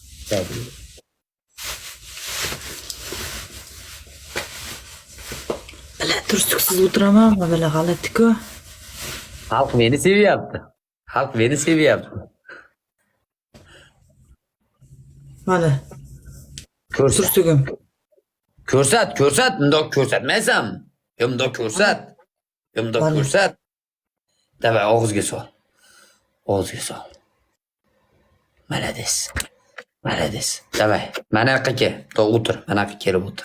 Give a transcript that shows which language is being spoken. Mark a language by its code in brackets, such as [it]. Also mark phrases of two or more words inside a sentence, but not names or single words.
[uz] Bile tursuksiz o'tiraman va bile g'alati-ku. [tr] Halk beni seviyordu. Halk beni seviyordu. [uz] Mana Ko'rsat. tursugim. Ko'rsat. Bundoq ko'rsatmaysan. Bundoq ko'rsat. Bundoq Vale. ko'rsat. Davay og'izga sol. Og'izga sol. [ru] Молодец. Молодец. Давай. [uz] Mana yoqqa kel. O'tir. Mana yoqqa kelib o'tir.